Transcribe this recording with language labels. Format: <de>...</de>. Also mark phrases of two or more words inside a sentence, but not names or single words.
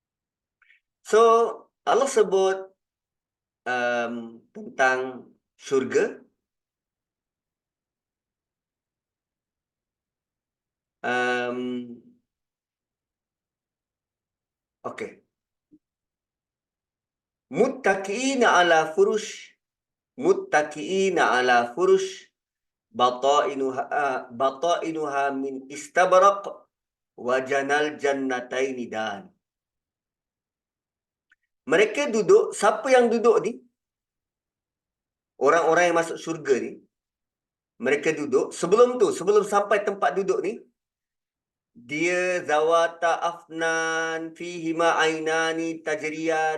<ms>So, Allah sebut tentang syurga. Okey.</ms> <ar>متكئين على فرش. متكئين على فرش. بطائنها من إستبرق. وجنى الجنتين دان.</ar> <ms>Mereka duduk, siapa yang duduk ni? Orang-orang yang masuk syurga ni, mereka duduk, sebelum sampai tempat duduk ni, dia</ms> <ar>ذواتا أفنان فيهما عينان تجريان.</ar>